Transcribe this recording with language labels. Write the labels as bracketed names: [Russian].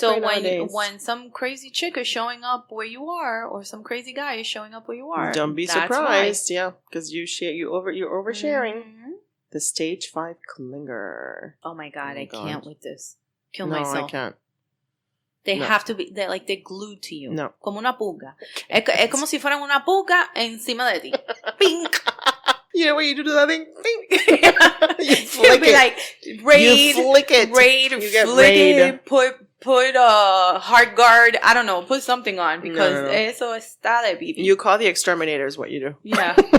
[English] So when some crazy chick is showing up where you are, or some crazy guy is showing up where you are, don't be surprised. Yeah, because you're oversharing. The stage 5 clinger. Oh my god, I can't with this. Kill myself. No, I can't. They have to be, they're glued to you. No. [Spanish] Como una pulga. Es como si fueran una pulga encima de ti. [English] Pink. You know what you do to that thing? You flick it. Like, raid. You flick it. Raid. You get flick it. Put a heart guard. I don't know. Put something on. Because [Spanish] eso está de bibi. [English] You call the exterminator is what you do. Yeah.